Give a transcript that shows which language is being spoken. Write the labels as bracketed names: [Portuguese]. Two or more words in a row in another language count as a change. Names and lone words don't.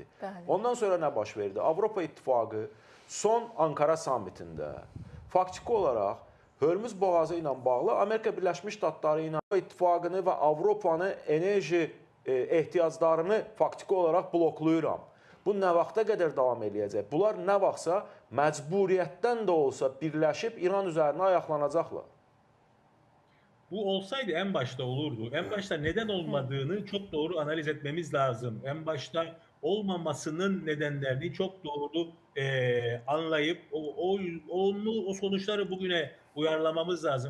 [Azerbaijani] Ondan sonra nə baş verdi? Avropa İttifaqı son Ankara sammitində faktiki olaraq Hörmüz boğazı ilə bağlı Amerika Birləşmiş Ştatları ilə İttifaqını və Avropanın enerji ehtiyaclarını faktiki olaraq bloklayıram. Bu nə vaxta qədər davam eləyəcək? Bunlar nə vaxtsa məcburiyyətdən də olsa birləşib İran üzərinə ayaqlanacaqlar. [Turkish] Bu olsaydı en başta olurdu. En başta neden olmadığını çok doğru analiz etmemiz lazım. En başta olmamasının nedenlerini çok doğru anlayıp o sonuçları bugüne uyarlamamız lazım.